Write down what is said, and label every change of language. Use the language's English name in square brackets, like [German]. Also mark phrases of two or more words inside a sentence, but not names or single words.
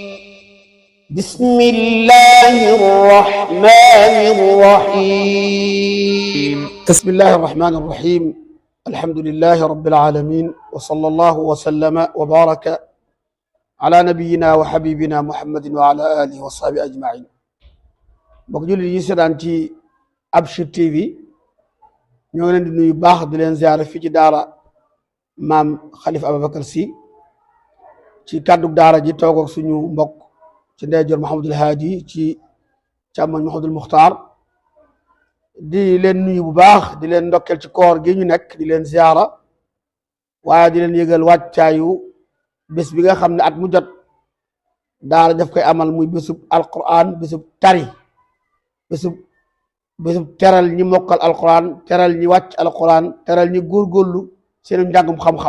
[Arabic] بسم الله الرحمن الرحيم. بسم الله الرحمن الرحيم. الحمد لله رب العالمين، وصلى الله وسلم وبارك على نبينا وحبيبنا محمد وعلى آله وصحبه أجمعين. [Wolof] mbokk jullit yi seetaan ci Abchir TV ñoo ngi leen di nuyu baax di leen ziyaara fii ci daara maam Khalifa Ababacar Sy ci kàddu daara ji toog ak suñu mbokk ci ndeyjoor Mouhamadul Haadi ci càmmoñ Mouhamadul Muxtaar di leen nuyu bu baax di leen ndokkeel ci koor gi ñu nekk di leen ziyaara waaye di leen yëgal wàccaayu bés bi nga xam ne at mu jot daara daf koy amal muy bésub alquran, bésub tari, bésub teral ñi mokkal alquran, teral ñi wàcc alquran, teral ñi góorgóorlu seen njàngum xam-xam.